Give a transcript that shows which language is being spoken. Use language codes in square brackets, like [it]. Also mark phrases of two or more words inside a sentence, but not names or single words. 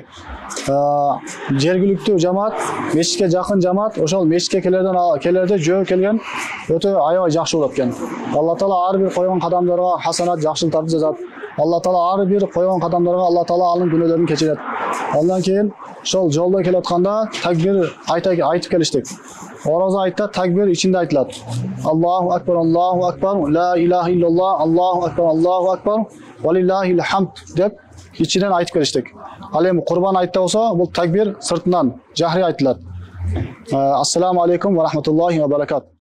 [ky] Жергиликтүү жамаат, мешитке жакын жамаат, ошол мешитке келерде жөө келген өтө аябай жакшы болот экен. Алла таала ар бир койгон кадамдарга хасанат, жакшылыктарды жазат. Алла таала ар бир койгон кадамдарга Алла таала анын күнөөлөрүн кечирет. Андан кийин ошол жолдо келатканда такбир айтып келиштик. Орозо айтта такбир ичинде айтылат. [ar] الله أكبر، لا إله إلا الله، الله أكبر، ولله الحمد [ky] деп ичинен айтып келиштик. Ал эми курбан айтта болсо, бул такбир сыртынан жахри айтылат. [ar] السلام عليكم ورحمة الله وبركات.